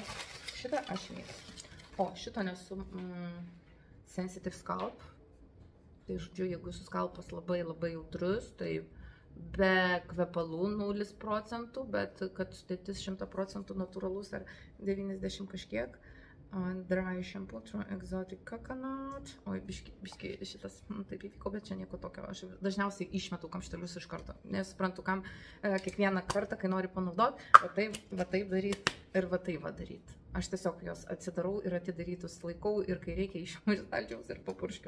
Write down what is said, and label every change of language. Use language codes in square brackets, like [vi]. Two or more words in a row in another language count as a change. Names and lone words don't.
[lt] Šitą aš mėgstu. O, šito nesu Sensitive Scalp. Tai žodžiu, jeigu jūsų skalpas labai jautrus, tai be kvepalų 0%, bet kad sudėtis 100% natūralus ar 90 kažkiek. [en] Dry shampoo, true exotic coconut. [lt] Oi, biški šitas taip įvyko, bet čia nieko tokio. Aš dažniausiai išmetu kamštelius iš karto. Nesuprantu, kam kiekvieną kartą, kai nori panaudoti, va taip daryti ir va taip daryti. Aš tiesiog jos atsidarau ir atidarytus laikau ir kai reikia išimu iš stalčiaus ir papurškiu.